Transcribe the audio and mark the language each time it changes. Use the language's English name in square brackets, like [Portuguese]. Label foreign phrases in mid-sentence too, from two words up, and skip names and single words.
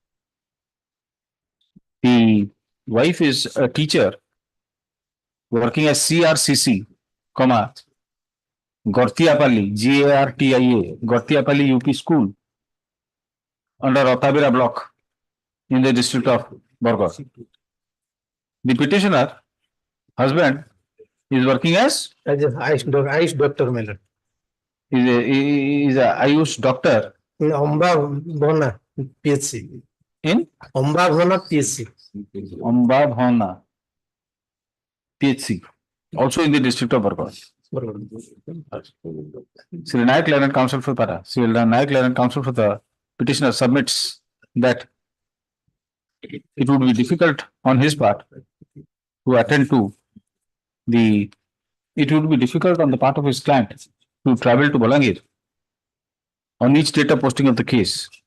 [English] The wife is a teacher working as CRCC, Gortiapalli, GARTIA, Gortiapalli UP School under Othabira block in the district of Bargarh. The petitioner, husband, is working as a Ayush doctor, Miller. Is a Ayush doctor in Ambabhona, PHC. In Ambabhona, PHC. Ambabhona, PHC, also in the district of Bargarh. Sri Nayak Learned Counsel for the petitioner submits that it would be difficult on his part to attend to it would be difficult on the part of his client to travel to Bolangir on each date of posting of the case.